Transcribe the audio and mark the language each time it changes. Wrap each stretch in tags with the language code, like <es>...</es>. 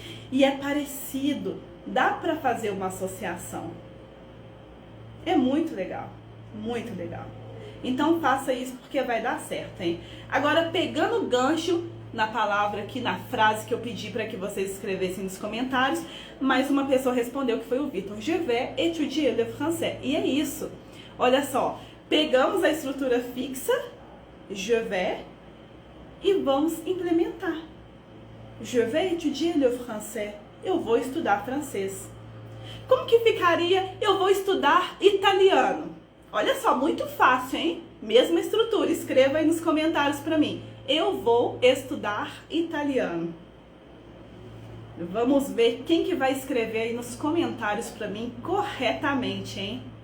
<pt>E é parecido, dá para fazer uma associação. É muito legal, então faça isso porque vai dar certo, hein? Agora, pegando o gancho, na palavra aqui, na frase que eu pedi para que vocês escrevessem nos comentários, mas uma pessoa respondeu que foi o Vitor.</pt> <fr>Je vais étudier le français.</fr> <pt>E é isso. Olha só, pegamos a estrutura fixa,</pt> <fr>je vais,</fr> <pt>e vamos implementar.</pt> <fr>Je vais étudier le français.</fr> <pt>Eu vou estudar francês. Como que ficaria eu vou estudar italiano? Olha só, muito fácil, hein? Mesma estrutura, escreva aí nos comentários para mim. Eu vou estudar italiano. Vamos ver quem que vai escrever aí nos comentários para mim corretamente, hein?</pt>